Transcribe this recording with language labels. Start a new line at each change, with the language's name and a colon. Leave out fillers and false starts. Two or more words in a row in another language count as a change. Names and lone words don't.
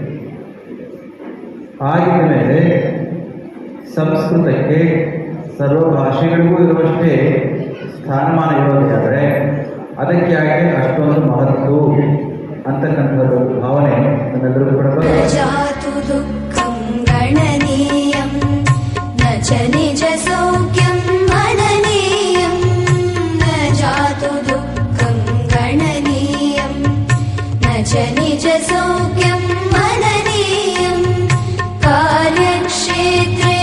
Kannada: ಆಗಿದ ಮೇಲೆ ಸಂಸ್ಕೃತಕ್ಕೆ ಸರ್ವ ಭಾಷೆಗಳಿಗೂ ಇರುವಷ್ಟೇ ಸ್ಥಾನಮಾನ ಇರೋದಾದರೆ ಅದಕ್ಕೆ ಯಾಕೆ ಅಷ್ಟೊಂದು ಮಹತ್ವ ಅಂತಕ್ಕಂಥದ್ದು ಭಾವನೆ ನಮ್ಮೆಲ್ಲರಿಗೂ ಕೂಡ ಬರುತ್ತೆ.
Sanskrit: ಜಾತು ದುಃಖಂ ಗಣನೀಯಂ ನ ಚ ನಿಜ ಸೌಖ್ಯಂ ಮನನೀಯಂ ನ ಜಾತು ದುಃಖಂ ಗಣನೀಯಂ ನ ಚ ನಿಜ ಸೌಖ್ಯಂ ಮನನೀಯಂ ಕಾರ್ಯಕ್ಷೇತ್ರ